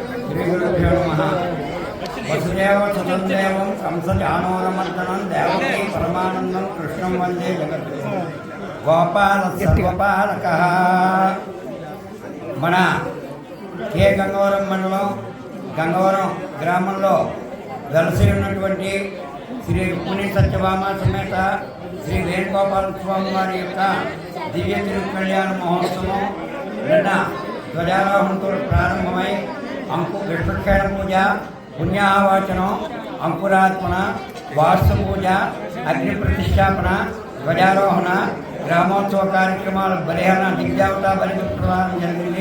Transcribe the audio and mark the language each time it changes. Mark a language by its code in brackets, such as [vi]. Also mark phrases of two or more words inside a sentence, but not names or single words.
[sa] श्रीगुरुभ्यो नमः। वसुदेव सुतंदेवं कंसजानोरमर्दनं देवकी परमानंदं कृष्णं वंदे जगद्गुरुं गोपालसर्वपालकः। [te] మన కే గంగవరం మండలం గంగవరం గ్రామంలో వెలసి ఉన్నటువంటి శ్రీ రుక్మిణి సత్యభామ సమేత శ్రీ వేణుగోపాల స్వామి వారి యొక్క దివ్య తిరుకళ్యాణ మహోత్సవం నిన్న ధ్వజారోహణతో ప్రారంభమై విష్ణుక్షేణ పూజ, పుణ్యాహవాచనం, అంకురార్పణ, వాస్తు పూజ, అగ్ని ప్రతిష్టాపన, ధ్వజారోహణ, గ్రామోత్సవ కార్యక్రమాల బలిహరణ, దిగ్జావత బలి ప్రదానం జరిగింది.